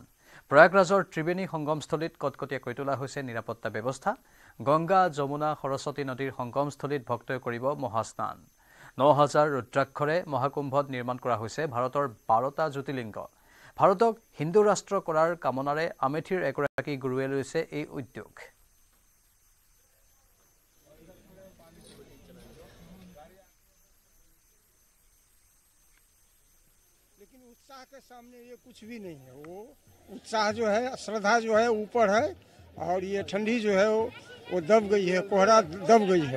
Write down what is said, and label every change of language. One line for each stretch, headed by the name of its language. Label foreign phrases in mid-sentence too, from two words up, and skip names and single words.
Assamese: প্ৰয়াগৰাজৰ ত্ৰিবেণী সংগমস্থলীত কটকটীয়াকৈ তোলা হৈছে নিৰাপত্তা ব্যৱস্থা। গংগা, যমুনা, সৰস্বতী নদীৰ সংগমস্থলীত ভক্তই কৰিব মহাস্নান। 9000 ৰুদ্ৰাক্ষৰে মহাকুম্ভত নিৰ্মাণ কৰা হৈছে ভাৰতৰ 12টা জ্যোতিৰ্লিংগ। ভাৰতক হিন্দু ৰাষ্ট্ৰ কৰাৰ কামনাৰে আমেথিৰ এগৰাকী গুৰুৱে লৈছে এই উদ্যোগ।
Hindi: लेकिन उत्साह के सामने ये कुछ भी नहीं है। वो उत्साह जो है, श्रद्धा जो है ऊपर है, और ये ठंडी जो है वो दब गई है, कोहरा दब गई है।